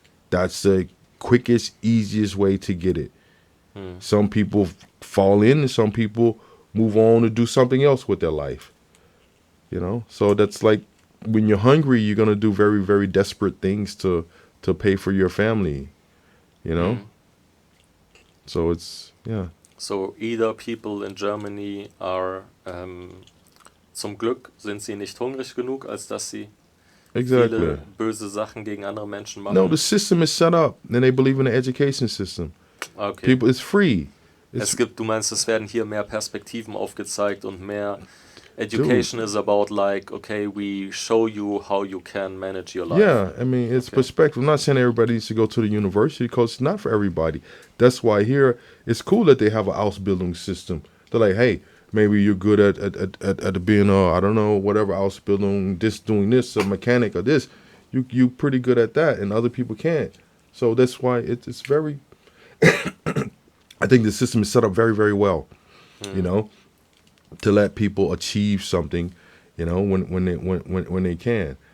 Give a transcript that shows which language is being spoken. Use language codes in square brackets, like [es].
[en] That's the quickest, easiest way to get it. Some people fall in and some people move on to do something else with their life. You know? So that's like when you're hungry, you're going to do very, very desperate things to pay for your family. You know? So it's, yeah. So either people in Germany are [de] zum Glück sind sie nicht hungrig genug, als dass sie [en] Exactly. [de] viele böse Sachen gegen andere Menschen machen. [en] No, the system is set up and they believe in the education system. Okay. People, it's free. [de] Du meinst, es werden hier mehr Perspektiven aufgezeigt und mehr [en] education is about like, okay, we show you how you can manage your life. Yeah, I mean, it's perspective. I'm not saying everybody needs to go to the university because it's not for everybody. That's why here, it's cool that they have an Ausbildung system. They're like, hey, maybe you're good at being I don't know, whatever Ausbildung, doing this, a mechanic or this. You pretty good at that and other people can't. So that's why it's very, I think the system is set up very, very well, you know, to let people achieve something, you know, when they can.